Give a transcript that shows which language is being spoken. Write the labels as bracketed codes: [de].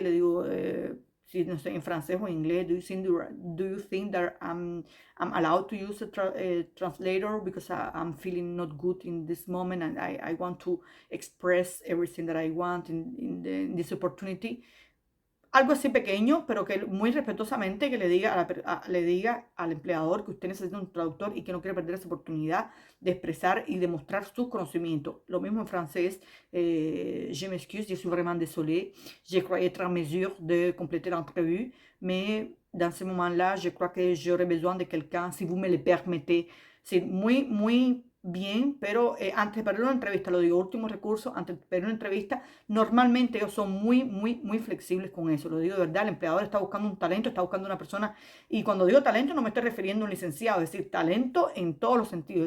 [es] Le digo, si no sé, en francés o en inglés, [en] do you think that I'm allowed to use a translator because I'm feeling not good in this moment and I want to express everything that I want in this opportunity? [es] Algo así pequeño, pero que muy respetuosamente que le diga, le diga al empleador que usted necesita un traductor y que no quiere perder esa oportunidad de expresar y demostrar sus conocimientos. Lo mismo en francés, [fr] je m'excuse, je suis vraiment désolée, je croyais être en mesure de compléter l'entrevue, mais dans ce moment-là, je crois que j'aurais besoin de quelqu'un, si vous me le permettez. [es] Sí, muy bien, pero antes de perder una entrevista, lo digo, último recurso, antes de perder una entrevista, normalmente ellos son muy flexibles con eso. Lo digo de verdad, el empleador está buscando un talento, está buscando una persona. Y cuando digo talento, no me estoy refiriendo a un licenciado, es decir, talento en todos los sentidos.